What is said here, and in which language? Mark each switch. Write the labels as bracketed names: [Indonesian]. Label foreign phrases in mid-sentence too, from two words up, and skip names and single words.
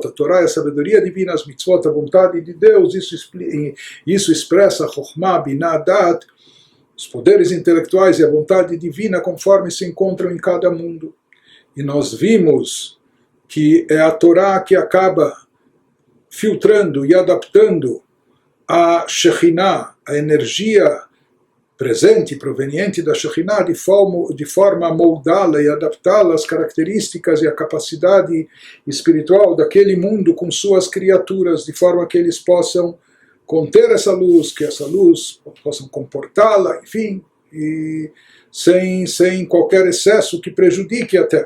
[Portuguese] A Torá é a sabedoria divina, as mitzvot, a vontade de Deus. Isso expressa Chokhmah, Binah, Dat, os poderes intelectuais e a vontade divina conforme se encontram em cada mundo. E nós vimos que é a Torá que acaba filtrando e adaptando a Shekhinah, a energia presente, proveniente da Shekhinah, de forma a moldá-la e adaptá-la às características e à capacidade espiritual daquele mundo com suas criaturas, de forma que eles possam conter essa luz, que essa luz possam comportá-la, enfim, e sem qualquer excesso que prejudique até.